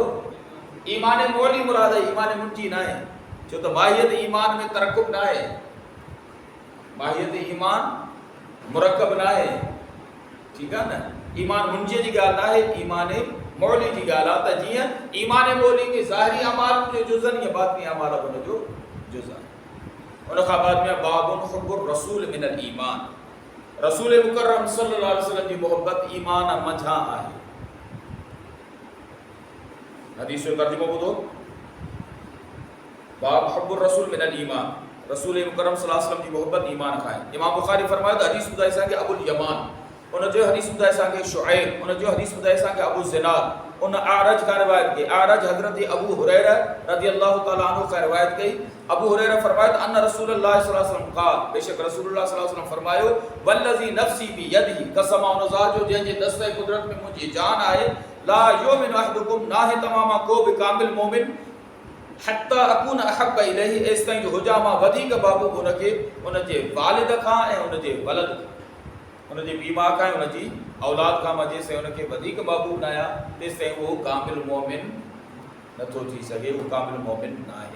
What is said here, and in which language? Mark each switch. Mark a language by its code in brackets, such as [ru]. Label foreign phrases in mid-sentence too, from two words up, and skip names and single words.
[sd] ईमान मौली मुराद आहे, ईमान मुंजी न आहे। छो त माहियत ईमान में तरक़ुब न आहे, माहियत ईमान मुरकब न आहे। ठीकु आहे न? ईमान मुंजीअ जी ॻाल्हि न आहे, ईमान मौली जी ॻाल्हि आहे त जीअं ईमान मौली में ज़ाहिरी अमाल जो जुज़ आहिनि या बातिनी अमाल उन जो जुज़ आहे। उन खां बाद में [ar] باب حب الرسول من الإيمان, [sd] रसूल मुकर्रम [ar] صلى الله عليه وسلم [sd] जी मोहब्बत ईमान मझा आहे। हदीस जो तर्जुमो ॿुधो, [ar] باب حب الرسول من الإيمان, [sd] रसूल मुकर्रम [ar] صلى الله عليه وسلم [sd] जी मोहब्बत ईमान खां आहे। इमाम बुखारी फरमायो त हदीस ॿुधाई असांखे अबुल यमान, उन जो हदीस ॿुधाए असांखे शुऐब, उन जो हदीस ॿुधाए असांखे अबू ज़िनाद, उन आरज का रिवायत कई। आरज हज़रत अबू हुरैरा [ar] رضي الله تعالى عنه [sd] का रिवायत कई। अबू हुरैरा फरमाया [ar] أن رسول الله صلى الله عليه وسلم قال, [sd] बेशक रसूलुल्लाह [ar] صلى الله عليه وسلم [sd] फरमायो [ar] والذي نفسي بيده, [sd] कसम उन ज़ात जो जंहिंजे दस्ते कुदरत में मुंहिंजी जान आहे, [ar] لا يؤمن أحدكم, [sd] नाहे तमामा को भी कामिल मोमिन [ar] حتى أكون أحب إليه, [sd] एस ताईं जो हुजा मां वधीक बाबू उनखे उनजे वालिद खां ऐं उनजे वलद खां, उनजे पीउ माउ खां ऐं उनजी औलाद खां, मां जेसिताईं उनखे वधीक महबूब न आहियां तेसिताईं उहो कामिल मोमिन नथो थी सघे, उहो कामिल मोमिन न आहे।